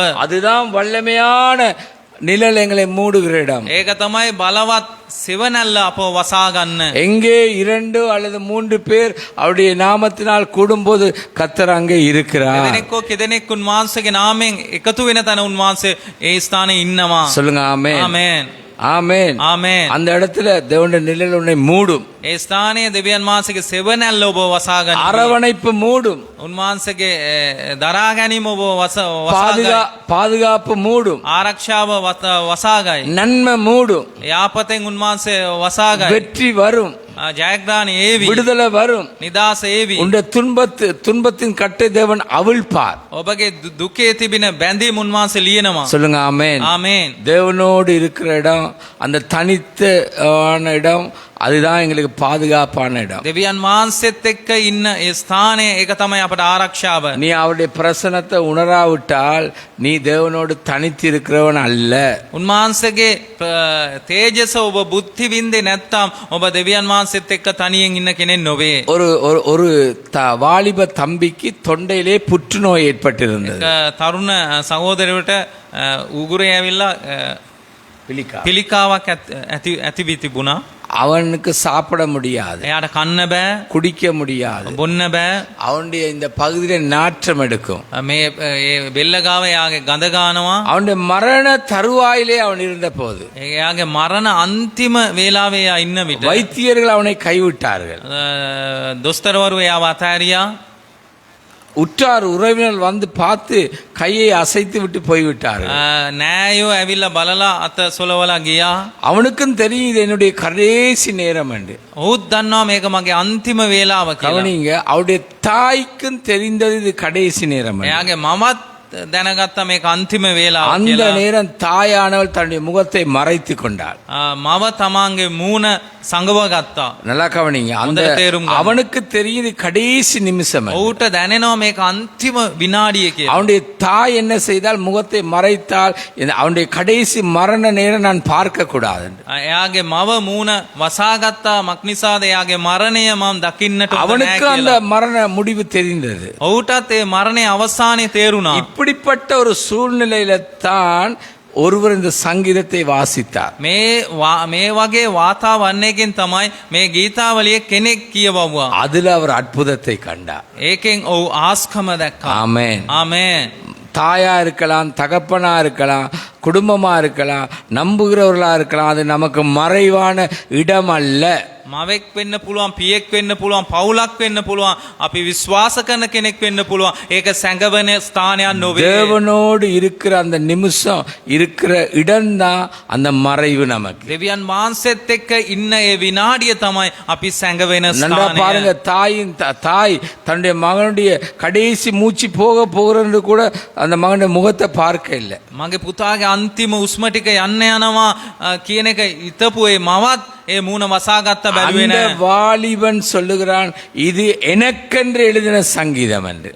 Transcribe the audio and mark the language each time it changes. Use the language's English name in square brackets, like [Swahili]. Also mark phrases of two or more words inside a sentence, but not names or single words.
[Tamil] அதுதான் வல்லமையான நிழல் எங்களை மூடுகிற இடம். [Sinhala] ඒක තමයි බලවත් සිවනැල්ල අපව වසා ගන්න. [Tamil] எங்கே 2 அல்லது 3 பேர் அவருடைய நாமத்தினால் கூடும்போது கர்த்தர் அங்கே இருக்கிறார். [Sinhala] දෙදෙනෙක්ව කෙදෙනෙක් උන්වහන්සේගේ නාමයෙන් එකතු වෙන තැන උන්වහන්සේ ඒ ස්ථානයේ ඉන්නවා. [Tamil] சொல்லுங்க ஆமென். [Sinhala] ආමේන්. [Tamil] ஆமென். [Sinhala] ආමේන්. [Tamil] அந்த இடத்துல தேவனுடைய நிழல் உன்னை மூடும். [Sinhala] ඒ ස්ථානයේ දෙවියන් වහන්සේගේ සෙවණැල්ල ඔබ වසා ගන්න. [Tamil] அரவணைப்பு மூடும். [Sinhala] උන්වහන්සේගේ දරා ගැනීම ඔබ වසා [Tamil] பாதுகாப்பு மூடும். [Sinhala] ආරක්ෂාව වසාගයි. [Tamil] நன்மை மூடும். [Sinhala] යාපතෙන් උන්වහන්සේ වසාගයි. [Tamil] வெற்றி வரும். [Sinhala] ජයග්‍රහණ ඒවි. [Tamil] விடுதலை வரும். [Sinhala] නිදාස ඒවි. [Tamil] உன்னுடைய துன்பத்தின் கட்டை தேவன் அவிழ்ப்பார். [Sinhala] ඔබගේ දුකේ තිබෙන බැඳීම් උන්වහන්සේ ලියනවා. [Tamil] சொல்லுங்க ஆமென். [Sinhala] ආමේන්. [Tamil] தேவனோடு இருக்கிற இடம், அந்த தனித்த இடம், அதுதான் எங்களுக்கு பாதுகாப்பான இடம். [Sinhala] දෙවියන් වහන්සේත් එක්ක ඉන්න ඒ ස්ථානය ඒක තමයි අපට ආරක්ෂාව. [Tamil] நீ அவருடைய பிரசனத்தை உணராவிட்டால் நீ தேவனோடு தனித்து இருக்கிறவன் அல்ல. [Sinhala] උන්වහන්සේගේ තේජස ඔබ බුද්ධි විඳේ නැත්නම් ඔබ දෙවියන් වහන්සේත් එක්ක තනියෙන් ඉන්න කෙනෙක් නොවේ. [Tamil] ஒரு ஒரு ஒரு வாலிப தம்பிக்கு தொண்டையிலே புற்றுநோய் ஏற்பட்டிருந்தது. [Sinhala] තරුණ සහෝදරයට උගුරේ ඇවිල්ලා පිළිකාවක් ඇති වී තිබුණා. [Tamil] அவனுக்கு சாப்பிட முடியாது, [Sinhala] එයාට කන්න බෑ, [Tamil] குடிக்க முடியாது, [Sinhala] බොන්න බෑ. [Tamil] அவனுடைய இந்த பகுதியில நாற்றம் எடுக்கும். [Sinhala] මේ බෙල්ල ගාව එයාගේ ගඳ ගන්නවා. [Tamil] அவனுடைய மரண தருவாயிலே அவன் இருந்த போது [Sinhala] එයාගේ මරණ අන්තිම වේලාවේ එයා ඉන්න විට [Tamil] வைத்தியர்கள் அவனை கைவிட்டார்கள். [Sinhala] දොස්තරවරු එයාව අතෑරියා. [Tamil] உற்றார் உறவினர் வந்து பார்த்து கையை அசைத்து விட்டு போய்விட்டார்கள். [Sinhala] නෑයෝ ඇවිල්ලා බලලා අත සොලවලා ගියා. [Tamil] அவனுக்கும் தெரியும் இது என்னுடைய கடைசி நேரம் என்று. [Sinhala] ඔහුත් දන්නවා මේක මගේ අන්තිම වේලාව කියලා. [Tamil] கவனிங்க, அவருடைய தாய்க்கும் தெரிந்தது இது கடைசி நேரம். [Sinhala] එයාගේ මමත් දැනගත්තා මේක අන්තිම වේලාව [Tamil] அந்த [Sinhala] කියලා. [Tamil] நேரம் தாயானவள் தன்னுடைய முகத்தை மறைத்து கொண்டாள். [Sinhala] මව තමන්ගේ මූණ සංගව ගත්තා. [Tamil] நல்லா கவனிங்க, அந்த அவனுக்கு தெரியுது கடைசி நிமிஷம். [Sinhala] ඔහුට දැනෙනවා මේක අන්තිම විනාඩිය කියලා. [Tamil] அவனுடைய தாய் என்ன செய்தால் முகத்தை மறைத்தால் அவனுடைய கடைசி மரண நேரம் நான் பார்க்க கூடாது. [Sinhala] එයාගේ මව මූණ වසාගත්තා. මක්නිසාද එයාගේ මරණය මම දකින්නට [Tamil] அவனுக்கு அந்த மரண முடிவு தெரிந்தது. [Sinhala] ඔහුටත් ඒ මරණයේ අවසානයේ තේරුණා. [Tamil] இப்படிப்பட்ட ஒரு சூழ்நிலையில தான் ஒருவர் இந்த சங்கீதத்தை வாசித்தார். [Sinhala] මේ වගේ වාතාවරණයකින් තමයි මේ ගීතාවලිය කෙනෙක් කියවුවා. [Tamil] அதுல அவர் அற்புதத்தை கண்டார். [Sinhala] ඒකෙන් ඔහු ආස්කම දැක්කා. [Tamil] ஆமென். [Sinhala] ආමේන්. [Tamil] தாயா இருக்கலாம், தகப்பனா இருக்கலாம், குடும்பமா இருக்கலாம், நம்புகிறவர்களா இருக்கலாம், அது நமக்கு மறைவான இடம் அல்ல. [Sinhala] මවෙක් වෙන්න පුළුවන්, පියෙක් වෙන්න පුළුවන්, පවුලක් වෙන්න පුළුවන්, අපි විශ්වාස කරන කෙනෙක් වෙන්න පුළුවන්. ඒක සැඟවන ස්ථානයක් නොවේ. [Tamil] தேவனோடு இருக்கிற அந்த நிமிஷம் இருக்கிற இடம்தான் அந்த மறைவு நமக்கு. [Sinhala] දෙවියන් වහන්සේත් එක්ක ඉන්න ඒ විනාඩිය තමයි අපි සැඟවෙන [Tamil] நன்றா [Sinhala] ස්ථානය. [Tamil] பாருங்க, தாய் தன்னுடைய மகனுடைய கடைசி மூச்சு போகிறது கூட அந்த மகனுடைய முகத்தை பார்க்க இல்லை. [Sinhala] මගේ පුතාගේ අන්තිම උස්ම ටික යන්න යනවා කියන එක හිතපු ඒ මවත් ඒ මූණ වසාගත්ත බැලුවේ [Tamil] அந்த [Sinhala] නැහැ. [Tamil] வாலிபன் சொல்லுகிறான், இது எனக்கென்று எழுதின சங்கீதம் என்று.